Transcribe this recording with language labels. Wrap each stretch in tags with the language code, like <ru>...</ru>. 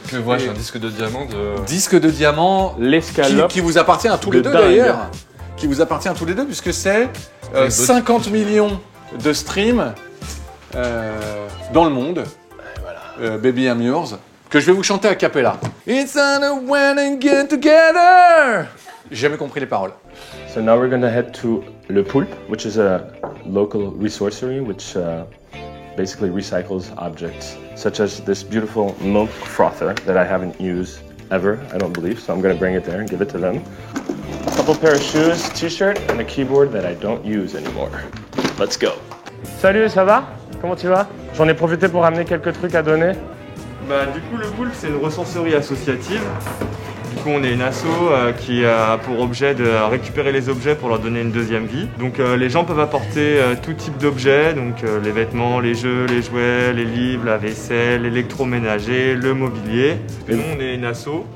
<fr>Que vois-je, un disque de diamant Disque de diamant, l'escalope qui vous appartient à tous les deux d'ailleurs. Qui vous appartient à tous les deux, puisque c'est 50 millions de streams dans le monde. Baby Amurs, que je vais vous chanter a cappella. It's on a when and get together. J'ai jamais compris les paroles.</fr> <en>So now we're gonna head to Le Poulpe, which is a local resourcery which basically recycles objects, such as this beautiful milk frother that I haven't used ever, I don't believe, so I'm going to bring it there and give it to them. A couple pair of shoes, t-shirt, and a keyboard that I don't use anymore. Let's go.</en> <fr>Salut, ça va? Comment tu vas? J'en ai profité pour ramener quelques trucs à donner. Bah, du coup, le Poulpe, c'est une ressourcerie associative. Du coup, on est une asso qui a pour objet de récupérer les objets pour leur donner une deuxième vie. Donc, les gens peuvent apporter tout type d'objets, donc les vêtements, les jeux, les jouets, les livres, la vaisselle, l'électroménager, le mobilier. Et nous, on est une asso.</fr>